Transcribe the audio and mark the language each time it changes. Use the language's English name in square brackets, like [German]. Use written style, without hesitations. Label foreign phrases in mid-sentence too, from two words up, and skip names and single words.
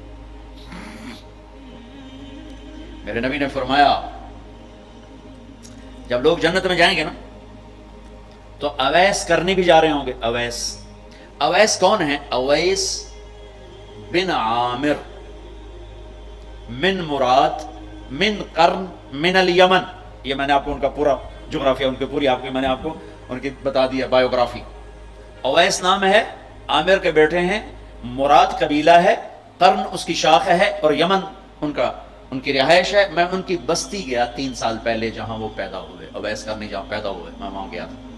[Urdu] میرے نبی نے فرمایا جب لوگ جنت میں جائیں گے نا تو اویس کرنے بھی جا رہے ہوں گے. [Arabic] اویس [Urdu] کون ہے؟ [Arabic] اویس بن عامر من مراد من قرن من الیمن. [Urdu] یہ میں نے آپ کو ان کا پورا جغرافیہ, ان کی پوری آپ کی میں نے آپ کو ان کی بتا دیا بایوگرافی. اویس نام ہے, عامر کے بیٹے ہیں, مراد قبیلہ ہے, قرن اس کی شاخ ہے, اور یمن ان کی رہائش ہے. میں ان کی بستی گیا 3 سال پہلے جہاں وہ پیدا ہوئے, اویس کرنی جہاں پیدا ہوئے, میں وہاں گیا تھا.